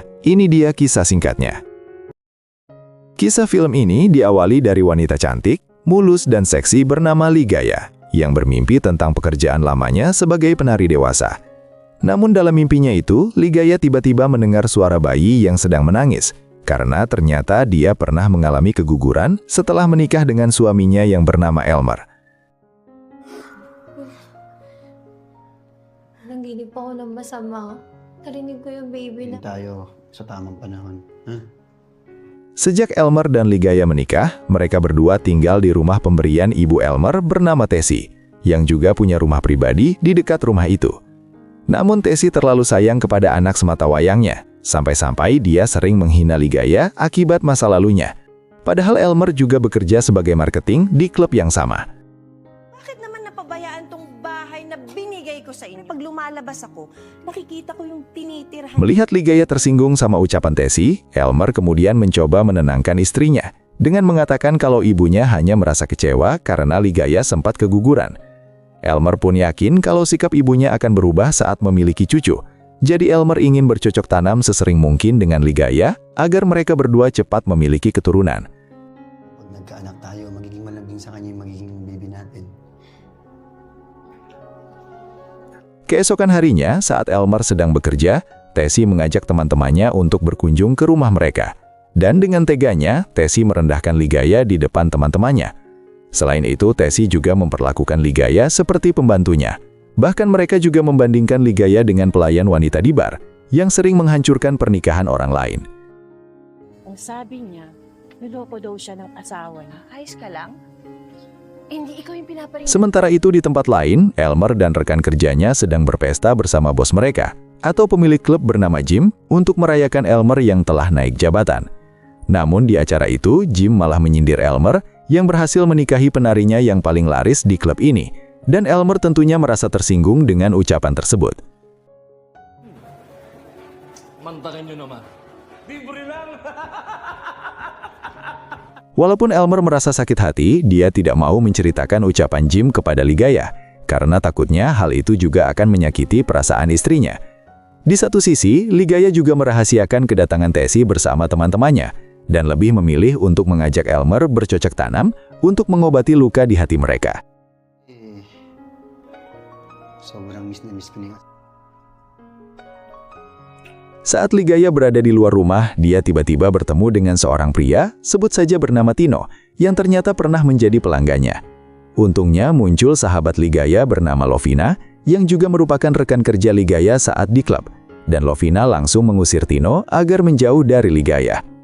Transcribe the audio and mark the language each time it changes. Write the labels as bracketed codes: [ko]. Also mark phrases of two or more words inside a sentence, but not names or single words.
[id] Ini dia kisah singkatnya. Kisah film ini diawali dari wanita cantik, mulus dan seksi bernama Ligaya, yang bermimpi tentang pekerjaan lamanya sebagai penari dewasa. Namun dalam mimpinya itu, Ligaya tiba-tiba mendengar suara bayi yang sedang menangis, karena ternyata dia pernah mengalami keguguran setelah menikah dengan suaminya yang bernama Elmer. [tl] Nanginip ako ng masama. Narinig ko yung baby Hindi na... tayo sa tamang panahon. Ha? [id] Sejak Elmer dan Ligaya menikah, mereka berdua tinggal di rumah pemberian ibu Elmer bernama Tessie, yang juga punya rumah pribadi di dekat rumah itu. Namun Tessie terlalu sayang kepada anak sematawayangnya, sampai-sampai dia sering menghina Ligaya akibat masa lalunya. Padahal Elmer juga bekerja sebagai marketing di klub yang sama. [tl] Bakit naman napabayaan tong bahay na binigay ko sa inyo? Pag lumalabas ako, nakikita ko yung tinitirhan. [id] Melihat Ligaya tersinggung sama ucapan Tessie, Elmer kemudian mencoba menenangkan istrinya dengan mengatakan kalau ibunya hanya merasa kecewa karena Ligaya sempat keguguran. Elmer pun yakin kalau sikap ibunya akan berubah saat memiliki cucu. Jadi Elmer ingin bercocok tanam sesering mungkin dengan Ligaya agar mereka berdua cepat memiliki keturunan. [tl] Pag nagkaanak tayo, magiging malambing sa kanya yung magiging baby natin. [id] Keesokan harinya, saat Elmer sedang bekerja, Tessie mengajak teman-temannya untuk berkunjung ke rumah mereka. Dan dengan teganya, Tessie merendahkan Ligaya di depan teman-temannya. Selain itu, Tessie juga memperlakukan Ligaya seperti pembantunya. Bahkan mereka juga membandingkan Ligaya dengan pelayan wanita di bar, yang sering menghancurkan pernikahan orang lain. [tl] Ang sabi niya, niloko daw siya ng asawa niya. Ayos ka lang? Hindi ikaw yung pinaparin. [id] Sementara itu di tempat lain, Elmer dan rekan kerjanya sedang berpesta bersama bos mereka, atau pemilik klub bernama Jim, untuk merayakan Elmer yang telah naik jabatan. Namun di acara itu, Jim malah menyindir Elmer yang berhasil menikahi penarinya yang paling laris di klub ini, dan Elmer tentunya merasa tersinggung dengan ucapan tersebut. [tl] Mantakin nyo naman. Libre lang! [id] Walaupun Elmer merasa sakit hati, dia tidak mau menceritakan ucapan Jim kepada Ligaya, karena takutnya hal itu juga akan menyakiti perasaan istrinya. Di satu sisi, Ligaya juga merahasiakan kedatangan Tessie bersama teman-temannya, dan lebih memilih untuk mengajak Elmer bercocok tanam untuk mengobati luka di hati mereka. [tl] Sobrang miss na miss ko niya. [id] Saat Ligaya berada di luar rumah, dia tiba-tiba bertemu dengan seorang pria, sebut saja bernama Tino, yang ternyata pernah menjadi pelanggannya. Untungnya muncul sahabat Ligaya bernama Lovina, yang juga merupakan rekan kerja Ligaya saat di klub, dan Lovina langsung mengusir Tino agar menjauh dari Ligaya.